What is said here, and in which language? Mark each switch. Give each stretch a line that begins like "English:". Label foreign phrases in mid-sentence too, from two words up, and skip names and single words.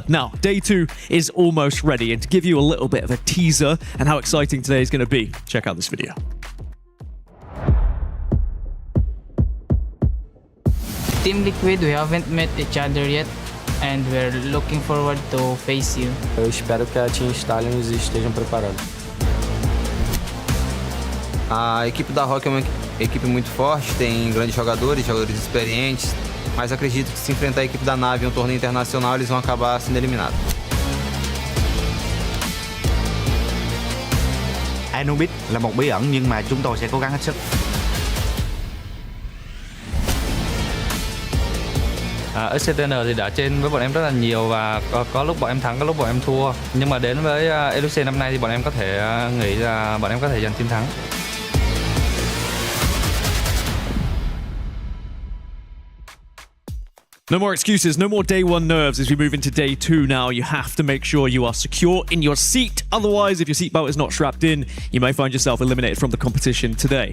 English: Now, day 2 is almost ready, and to give you a little bit of a teaser and how exciting today is going to be, check out this video. Team Liquid, we haven't met each other yet, and we're looking forward to face you.
Portuguese: Eu espero que a Team Stallions estejam preparados. A equipe da Rock é uma equipe muito forte, tem grandes jogadores experientes, mas acredito que se enfrentar a equipe da Na'Vi em um torneio internacional, eles vão acabar sendo eliminados.
Vietnamese: Anubis là một bí ẩn nhưng mà chúng tôi sẽ cố gắng hết sức. Execration thì đã trên với bọn em rất là nhiều và có lúc bọn em thắng, có lúc bọn em thua. Nhưng mà đến với EWC năm nay thì bọn em có thể nghĩ là bọn em có thể giành chiến thắng.
English: No more excuses, no more day 1 nerves as we move into day 2 now. You have to make sure you are secure in your seat. Otherwise, if your seatbelt is not strapped in, you may find yourself eliminated from the competition today.